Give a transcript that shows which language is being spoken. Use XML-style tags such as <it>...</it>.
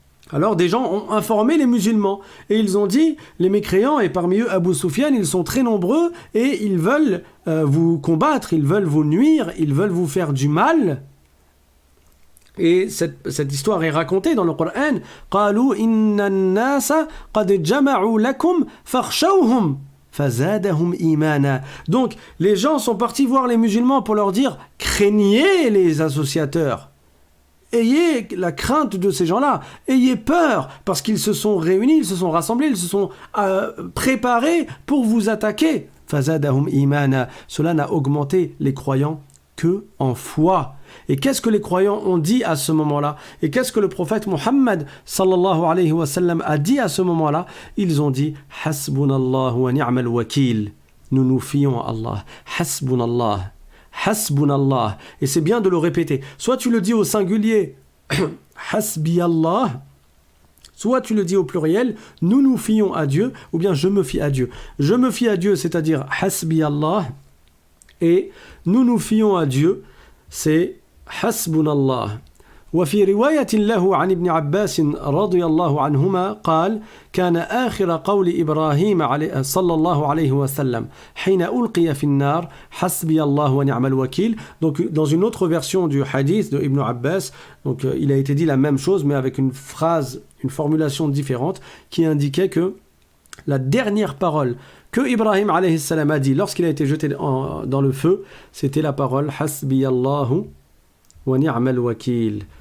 <fr>Alors des gens ont informé les musulmans et ils ont dit, les mécréants et parmi eux Abu Sufyan, ils sont très nombreux et ils veulent vous combattre, ils veulent vous nuire, ils veulent vous faire du mal. Et cette histoire est racontée dans le Coran.</fr> <ar>قالوا إن الناس قد جمعوا لكم فاخشوهم فزادهم إيمانا.</ar> <fr>Donc les gens sont partis voir les musulmans pour leur dire, craignez les associateurs. Ayez la crainte de ces gens-là, ayez peur, parce qu'ils se sont réunis, ils se sont rassemblés, ils se sont préparés pour vous attaquer.</fr> <ar>Fazadahum imana.</ar> <fr>Cela n'a augmenté les croyants que en foi. Et qu'est-ce que les croyants ont dit à ce moment-là? Et qu'est-ce que le prophète Muhammad sallallahu alayhi wa sallam a dit à ce moment-là? Ils ont dit</fr> <ar>Hasbunallah wa ni'mal wakil.</ar> <fr>Nous nous fions à Allah. Hasbunallah. Hasbunallah. Et c'est bien de le répéter. Soit tu le dis au singulier Hasbi Allah, soit tu le dis au pluriel, nous nous fions à Dieu, ou bien je me fie à Dieu. Je me fie à Dieu, c'est-à-dire Hasbi Allah, et nous nous fions à Dieu, c'est Hasbunallah.</fr> <ar>وفي رواية له عن ابن عباس رضي الله عنهما قال كان آخر قول إبراهيم صلى الله عليه وسلم حين ألقي في النار حسبي الله ونعم الوكيل.</ar> <fr>Donc dans une autre version du hadith de Ibn Abbas, donc il a été dit la même chose mais avec une phrase, une formulation différente qui indiquait que la dernière parole que Ibrahim alayhi salam a dit lorsqu'il a été jeté dans le feu, c'était la parole</fr> <ar>Hasbi Allahu wa ni'mal wakil.</ar>